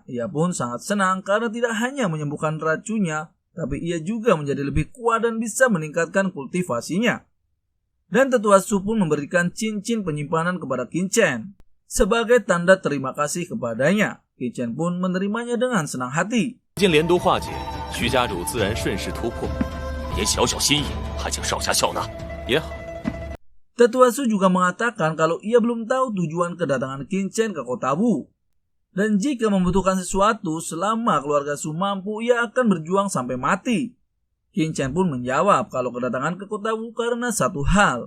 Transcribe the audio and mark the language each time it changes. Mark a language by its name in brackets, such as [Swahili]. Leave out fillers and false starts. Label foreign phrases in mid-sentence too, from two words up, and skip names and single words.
[Indonesian] Ia pun sangat senang karena tidak hanya menyembuhkan racunnya, tapi ia juga menjadi lebih kuat dan bisa meningkatkan kultivasinya. Dan Tetua Su pun memberikan cincin penyimpanan kepada Qin Chen sebagai tanda terima kasih kepadanya. Qin Chen pun menerimanya dengan senang hati. [Chinese] 经连毒化解，徐家主自然顺势突破，点小小心意，还请少侠笑纳也好。 [Indonesian] Tetua Su juga mengatakan kalau ia belum tahu tujuan kedatangan Qin Chen ke kota Wu. Dan jika membutuhkan sesuatu, selama keluarga Su mampu, ia akan berjuang sampai mati. Qin Chen pun menjawab kalau kedatangan ke kota Wu karena satu hal.